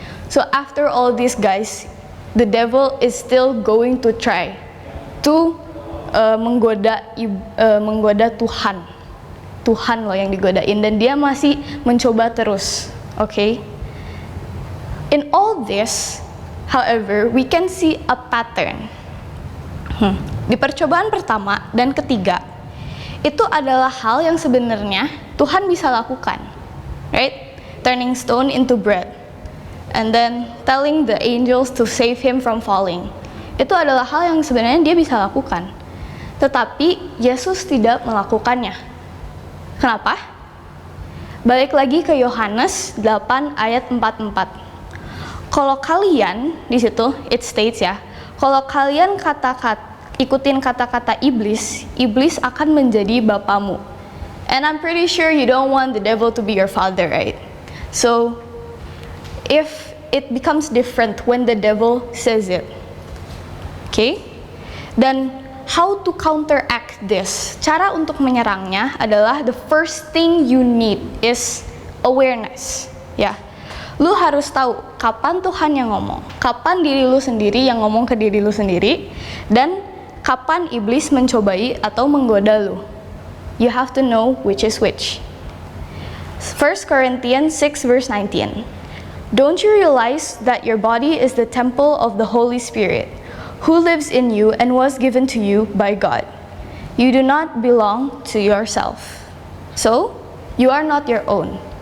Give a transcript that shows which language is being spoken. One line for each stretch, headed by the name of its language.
English: So after all this guys, the devil is still going to try to
Indonesian: menggoda Tuhan. Tuhan loh yang digodain, dan dia masih mencoba terus. Okay?
English: In all this, however, we can see a pattern.
Indonesian: Di percobaan pertama dan ketiga, itu adalah hal yang sebenarnya Tuhan bisa lakukan, right?
English: Turning stone into bread, and then telling the angels to save him from falling.
Indonesian: Itu adalah hal yang sebenarnya dia bisa lakukan. Tetapi Yesus tidak melakukannya. Kenapa? Balik lagi ke Yohanes 8 ayat 44. Kalau kalian, di situ
English: it states
Indonesian: ya, kalau kalian ikutin kata-kata iblis, iblis akan menjadi bapamu.
English: And I'm pretty sure you don't want the devil to be your father, right? So, if it becomes different when the devil says it, okay? Dan how to counteract this?
Indonesian: Cara untuk menyerangnya adalah
English: the first thing you need is awareness, ya.
Indonesian: Lu harus tahu kapan Tuhan yang ngomong, kapan diri lu sendiri yang ngomong ke diri lu sendiri, dan kapan iblis mencobai atau menggoda lu.
English: You have to know which is which. 1 Corinthians 6 verse 19. Don't you realize that your body is the temple of the Holy Spirit, who lives in you and was given to you by God? You do not belong to yourself. So, you are not your own.